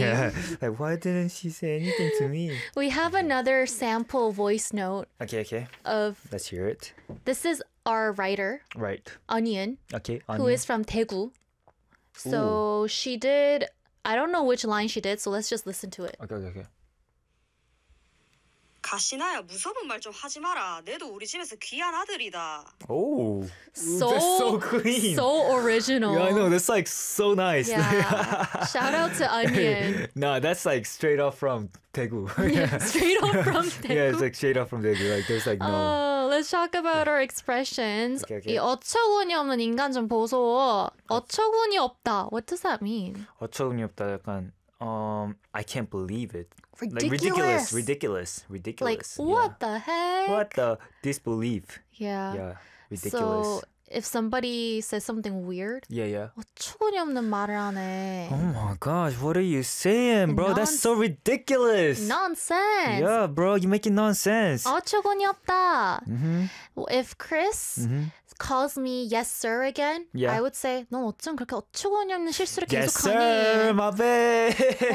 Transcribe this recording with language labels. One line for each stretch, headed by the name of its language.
English: Yeah. Like, why didn't she say anything to me? We have another sample voice note. Okay. Let's hear it. This is our writer. Right. Onion. Okay, Onion. Who is from Daegu. So she did... I don't know which line she did, so let's just listen to it. Okay.
Korean: 가시나야, 무서운 말 좀 하지 마라. 내도 우리 집에서 귀한 아들이다.
English: Oh, so, that's so clean. So original. Yeah, I know. That's like so nice. Yeah. Shout out to Onion. Nah, that's like straight off from Daegu. Straight off from Daegu? Yeah, it's like straight off from Daegu. Like, there's like no... Let's talk about our expressions. Okay.
Korean: 이 어처구니 없는 인간 좀 보소. 어처구니 없다.
English: What does that mean?
Korean: 어처구니 없다. 약간...
English: I can't believe it. Ridiculous. Like, ridiculous. Like, what the heck? What the disbelief? Yeah. Ridiculous. So, if somebody says something weird, yeah.
Korean: 어처구니 없는 말을 하네.
English: Oh my gosh, what are you saying, bro? That's so ridiculous. Nonsense. Yeah, bro, you're making nonsense.
Korean: 어처구니 없다. Mm-hmm.
English: If Chris calls me yes sir again, I would say,
Korean: 넌 어쩜 그렇게 어처구니 없는 실수를
English: yes,
Korean: 계속하니?
English: Yes sir, my bad.